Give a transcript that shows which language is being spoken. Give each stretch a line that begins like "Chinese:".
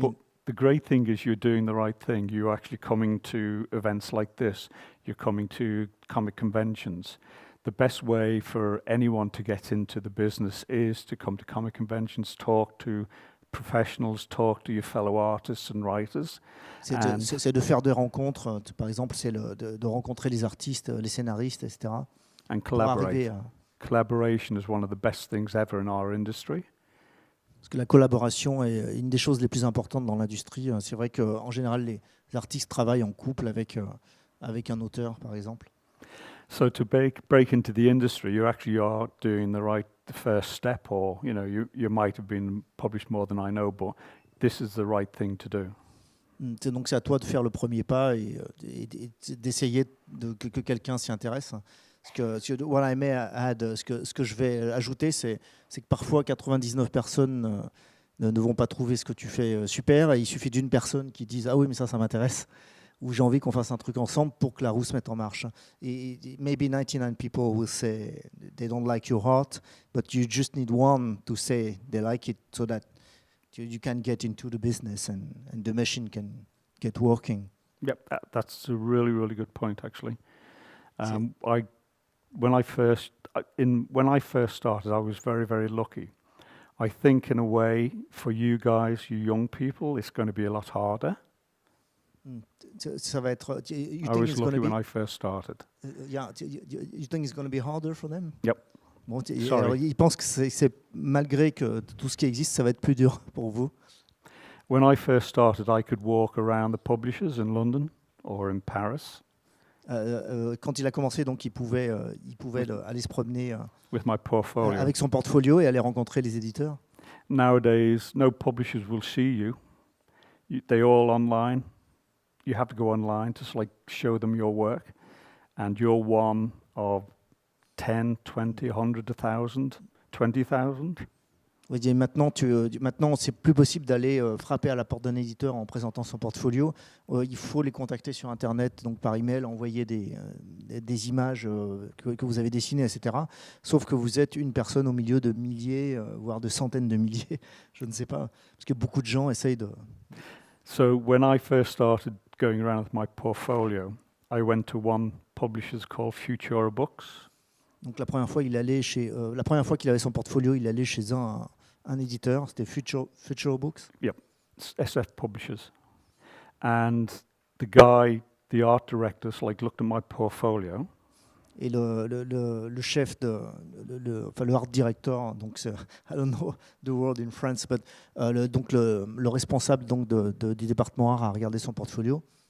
English: but the great thing is you're doing the right thing. You're actually coming to events like this. You're coming to comic conventions. the best way for anyone to get into the business is to come to comic conventions, talk to professionals, talk to your fellow artists and writers.
French: C'est de faire des rencontres, par exemple, c'est de rencontrer les artistes, les scénaristes, etc.
English: And
French: pour arriver
English: collaborate. Collaboration is one of the best things ever in our industry.
French: Parce que la collaboration est une des choses les plus importantes dans l'industrie. C'est vrai qu'en général, les artistes travaillent en couple avec un auteur, par exemple.
English: So to break into the industry, you actually are doing the first step, or you might have been published more than I know, but this is the right thing to do.
French: Donc c'est à toi de faire le premier pas et d'essayer que quelqu'un s'y intéresse.
English: What I may add,
French: ce que je vais ajouter, c'est que parfois 99 personnes ne vont pas trouver ce que tu fais super, et il suffit d'une personne qui dise ah oui mais ça m'intéresse, ou j'ai envie qu'on fasse un truc ensemble pour que la roue se mette en marche.
English: Et maybe 99 people will say they don't like your art, but you just need one to say they like it, so that you can get into the business and the machine can get working. Yep, that's a really, really good point, actually. When I first started, I was very, very lucky. I think, in a way, for you guys, you young people, it's going to be a lot harder.
French: Ça va être.
English: I was lucky when I first started. Yeah, you think it's going to be harder for them? Yep.
French: Bon, alors, ils pensent que c'est malgré que tout ce qui existe, ça va être plus dur pour vous.
English: When I first started, I could walk around the publishers in London or in Paris.
French: Quand il a commencé, donc il pouvait aller se promener
English: with my portfolio.
French: Avec son portfolio et aller rencontrer les éditeurs.
English: Nowadays, no publishers will see you. They all online. You have to go online to show them your work, and you're one of 10, 20, 100, 1,000, 20,000.
French: Oui, maintenant, c'est plus possible d'aller frapper à la porte d'un éditeur en présentant son portfolio. Il faut les contacter sur Internet, donc par email, envoyer des images que vous avez dessinées, etc. Sauf que vous êtes une personne au milieu de milliers, voire de centaines de milliers, je ne sais pas, parce que beaucoup de gens essayent de...
English: So when I first started going around with my portfolio, I went to one publisher called Futura Books.
French: Donc la première fois qu'il avait son portfolio, il allait chez un éditeur, c'était Futura Books.
English: Yep, SF Publishers. And the art director, looked at my portfolio.
French: Et le chef le art director, donc
English: I don't know the word in France,
French: but donc le responsable donc du département art a regardé son portfolio.